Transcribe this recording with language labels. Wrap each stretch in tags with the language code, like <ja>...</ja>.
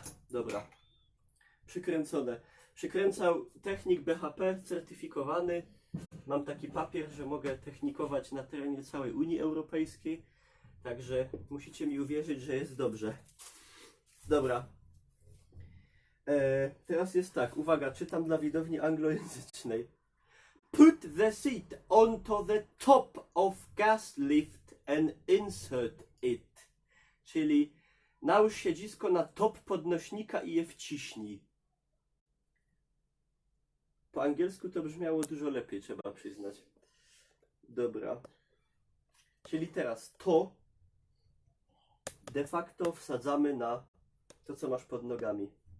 <pl>Dobra. Przykręcone. Przykręcał technik BHP certyfikowany. Mam taki papier, że mogę technikować na terenie całej Unii Europejskiej. Także musicie mi uwierzyć, że jest dobrze. Dobra. Teraz jest tak, uwaga, czytam dla widowni anglojęzycznej.</pl> <en>Put the seat onto the top of gas lift and insert it.</en> <pl>Czyli nałóż siedzisko na top podnośnika i je wciśnij. Po angielsku to brzmiało dużo lepiej, trzeba przyznać. Dobra. Czyli teraz to de facto wsadzamy na to, co masz pod nogami.</pl>